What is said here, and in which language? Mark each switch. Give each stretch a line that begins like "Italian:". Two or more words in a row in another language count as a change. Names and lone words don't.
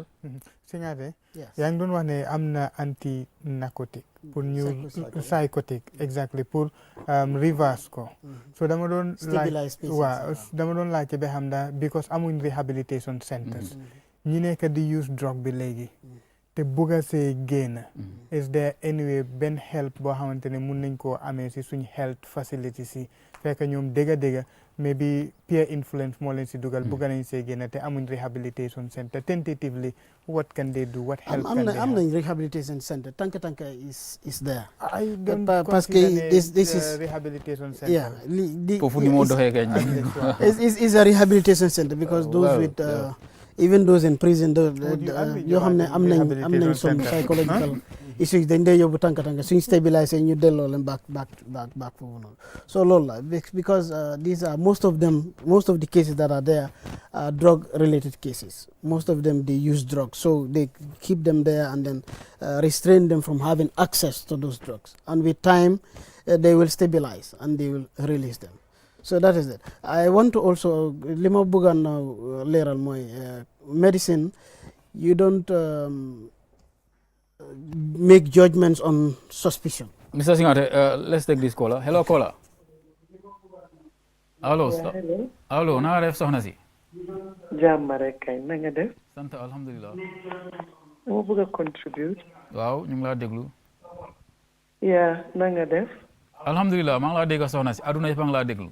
Wolof: Singate yaa ngi doon wax ne am na
French: anti narcotique pour
Wolof: ñu psychotique exactly pour reverse ko so dama doon laajte ba xam da because amuñ
English: rehabilitation centers
Wolof: ñi nekk di use drogue bi léegi te bugg a see génn
English: is there anyway
Wolof: benn help boo xamante ne mun nañ koo amee si suñ
English: health facilities
Wolof: yi fekk ñoom dégga
English: maybe peer influence
Wolof: moo leen si dugal bugg nañ see génn te amuñ
English: rehabilitation center tentatively what can they do what help can they have
Wolof: am nañ
English: rehabilitation center
Wolof: tanka
English: is there I don't
French: parce que
English: this is rehabilitation center yeah
Wolof: foofu ni moo doxee kañ
English: is a rehabilitation center because those with even those in prison
Wolof: yoo xam ne am nañ
English: some psychological issues
Wolof: dañ dee yóbbu tànka suñ stabiliser ñu delloo leen
English: back
Wolof: foofu noonu so loolu la
English: because these are most of the cases that are there are drug related cases most of them they use drugs so they keep them there and then restrain them from having access to those drugs and with time they will stabilize and they will release them. So that is it. I want to also
Wolof: li ma bëggoon leeral mooy
English: medicine you don't make judgments on suspicion. Mr. Singate, let's take this caller. Hello, caller.
Wolof: Allo. Allo, na nga def soxna si? Jàmm rek kay na nga def. Sant alhamdulilah. Moo bëgg a contribute. Waaw ñu ngi laa déglu. yaa na nga def. Alhamdulilah maa ngi laa dégg soxna si aduna yëpp a ngi laa déglu.